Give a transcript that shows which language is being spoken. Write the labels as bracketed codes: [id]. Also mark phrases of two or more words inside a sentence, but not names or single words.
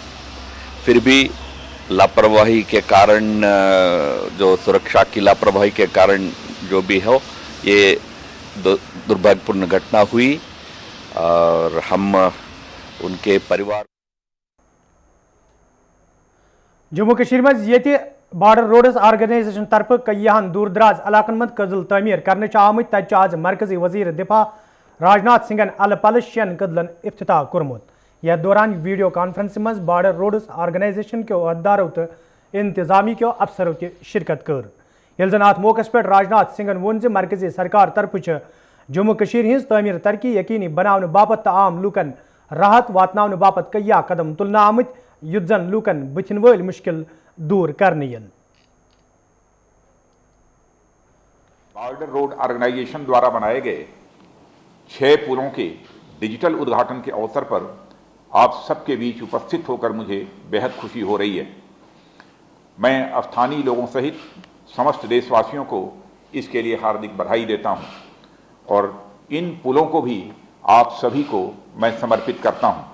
[hi] फिर भी लापरवाही के कारण, जो सुरक्षा की लापरवाही के कारण जो भी हो, ये दुर्भाग्यपूर्ण घटना हुई, और हम उनके परिवार। [ks] जम्मू कश्मीर में ये बॉर्डर रोड्स ऑर्गेनाइजेशन तरफ कय्याहन दूर दराज इलाकन मज कदल तमीर करने आमत। तत आज मरकजी वजीर दिफा राजनाथ सिंहन अल पल 6 कदलन इफ्तिताह कोर्मुत। यथ दौरान वीडियो कॉन्फ्रेंस मज बॉर्डर रोड्स ऑर्गेनाइजेशन के अहदेदारों तो इंतजामी के अफसरों की शिरकत कर। येल जन अत मौकस पे राजनाथ सिंहन वोन जे मरकजी सरकार तरफ जम्मू कश्मीर हिंस तामीर तरक्की यकीनी बनाने बापत तो आम लूकन राहत वातनाने बापत कया कदम तुलना आमत युद्ध जन लूकन बुथिन वल मुश्किल दूर करने यन। [hi] बॉर्डर रोड ऑर्गेनाइजेशन द्वारा बनाए गए 6 पुलों के डिजिटल उद्घाटन के अवसर पर आप सबके बीच उपस्थित होकर मुझे बेहद खुशी हो रही है। मैं स्थानीय लोगों सहित समस्त देशवासियों को इसके लिए हार्दिक बधाई देता हूं और इन पुलों को भी आप सभी को मैं समर्पित करता हूं।